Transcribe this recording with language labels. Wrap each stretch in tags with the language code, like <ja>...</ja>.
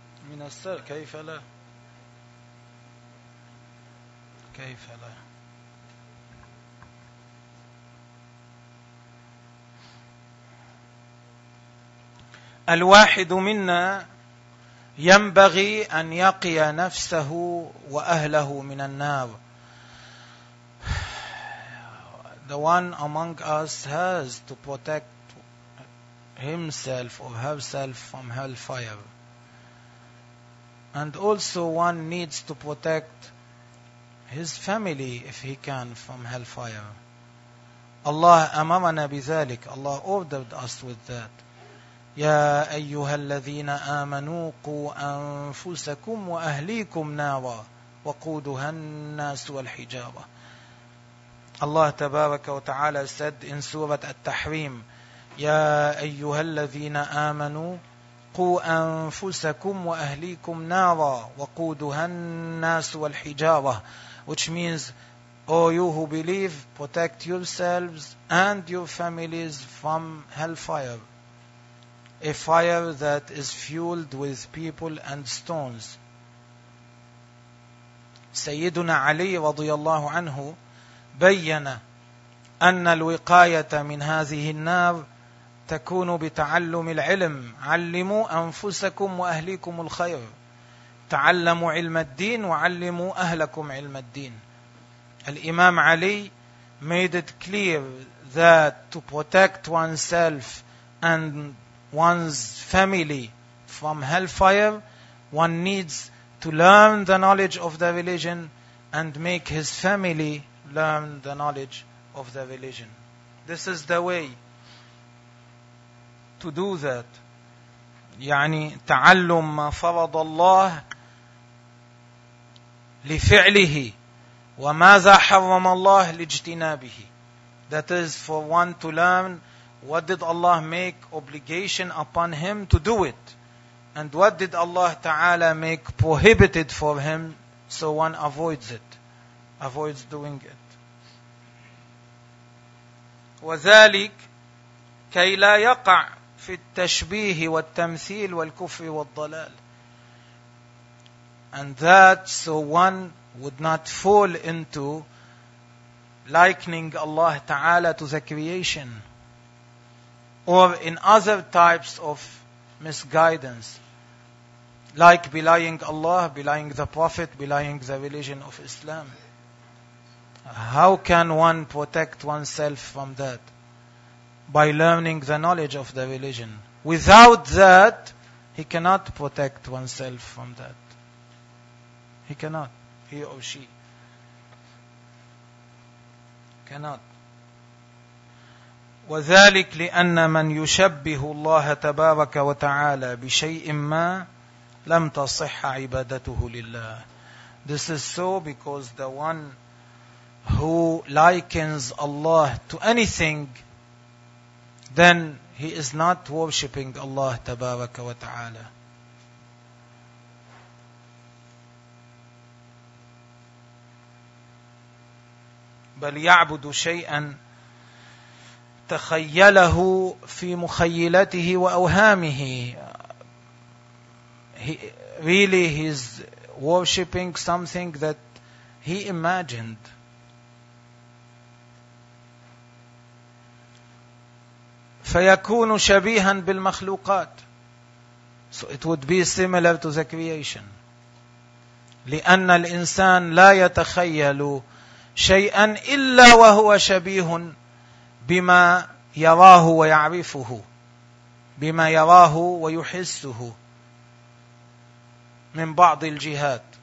<ar>من السر كيف لا؟ كيف لا؟ الواحد منا ينبغي أن يقي نفسه وأهله من النار.</ar> <en>The one among us has to protect himself or herself from hellfire. And also one needs to protect his family if he can from hellfire.</en> <ar>Allah أمرنا بذلك.</ar> <en>Allah ordered us with that.</en> <ar>يا أيها الذين آمنوا قوا أنفسكم وأهليكم نارا وقودها الناس والحجارة. الله تبارك وتعالى</ar> <en>said in</en> <ar>سورة التحريم, يا أيها الذين آمنوا قوا أنفسكم وأهليكم نارا وقودها الناس والحجارة,</ar> <en>which means, O you who believe, protect yourselves and your families from hellfire. A fire that is fueled with people and stones.</en> <ar>سيدنا علي رضي الله عنه بيّن أن الوقاية من هذه النار تكون بتعلم العلم. علموا أنفسكم وأهليكم الخير. تعلموا علم الدين وعلموا أهلكم علم الدين.</ar> <en>الإمام علي made it clear that to protect oneself and one's family from hellfire, one needs to learn the knowledge of the religion and make his family learn the knowledge of the religion. This is the way to do that.</en> <ar>يعني تعلم ما فرض الله لفعله وماذا حرم الله لاجتنابه.</ar> <en>That is for one to learn what did Allah make obligation upon him to do it? And what did Allah Ta'ala make prohibited for him so one avoids it, avoids doing it?</en> <ar>وذلك كي لا يقع في التشبيه والتمثيل والكفر والضلال.</ar> <en>And that so one would not fall into likening Allah Ta'ala to the creation, or in other types of misguidance, like belying Allah, belying the Prophet, belying the religion of Islam. How can one protect oneself from that? By learning the knowledge of the religion. Without that, he cannot protect oneself from that. He cannot, he or she. Cannot.</en> <ar>وذلك لأن من يشبه الله تبارك وتعالى بشيء ما لم تصح عبادته لله.</ar> <en>This is so because the one who likens Allah to anything, then he is not worshipping Allah</en> <ar>تبارك وتعالى. بل يعبد شيئا تخيله في مخيلته وأوهامه.</ar> <en>Really he's worshipping something that he imagined.</en> <ar>فيكون شبيها بالمخلوقات.</ar> <en>So it would be similar to the creation.</en> <ar>لأن الإنسان لا يتخيل شيئا إلا وهو شبيه بما يراه ويعرفه, بما يراه ويحسه من بعض الجهات.</ar>